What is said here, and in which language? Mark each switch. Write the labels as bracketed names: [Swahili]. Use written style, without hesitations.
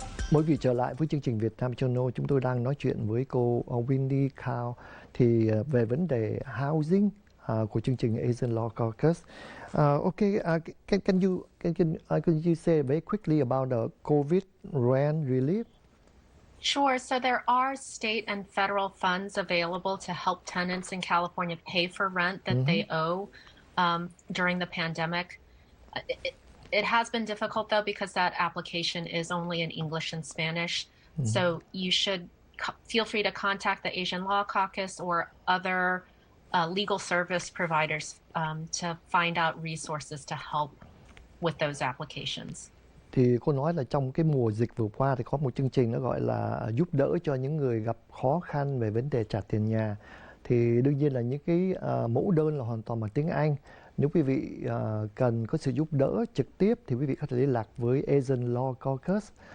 [Vietnamese] Mời quý vị trở lại với chương trình Vietnamese Journal. Chúng tôi đang nói chuyện với cô Winnie Cao thì về vấn đề housing của chương trình Asian Law Caucus. [English] Okay, can you say very quickly about the COVID rent relief? Sure. So there are state and federal funds available to help tenants in California pay for rent that they owe during the pandemic. It has been difficult, though, because that application is only in English and Spanish. So you should feel free to contact the Asian Law Caucus or other legal service providers to find out resources to help with those applications. [Vietnamese] Thì cô nói là trong cái mùa dịch vừa qua thì có một chương trình nó gọi là giúp đỡ cho những người gặp khó khăn về vấn đề trả tiền nhà. Thì đương nhiên là những cái mẫu đơn là hoàn toàn bằng tiếng Anh. Nếu quý vị cần có sự giúp đỡ trực tiếp thì quý vị có thể liên lạc với Asian Law Caucus.